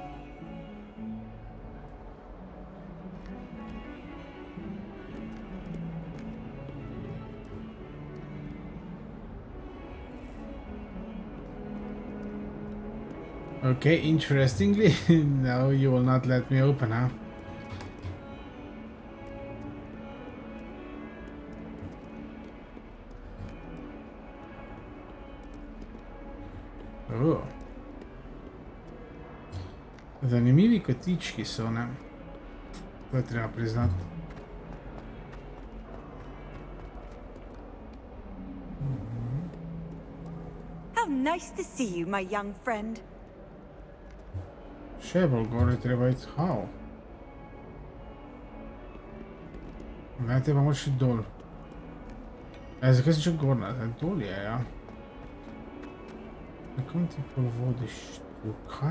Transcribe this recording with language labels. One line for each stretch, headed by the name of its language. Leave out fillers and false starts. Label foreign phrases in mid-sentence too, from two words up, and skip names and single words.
English: Okay, interestingly, no, you will not let me open, huh? Oh.
Slovenian: Zanimivi kotički so, ne? To je treba priznati.
English: How nice to see you, my young friend.
Slovenian: Še bolj gore treba iti. How? Ne, te pa moraš iti dol. Zakaj si še gor? Dol je, ja. Na kom ti pol vodiš tukaj?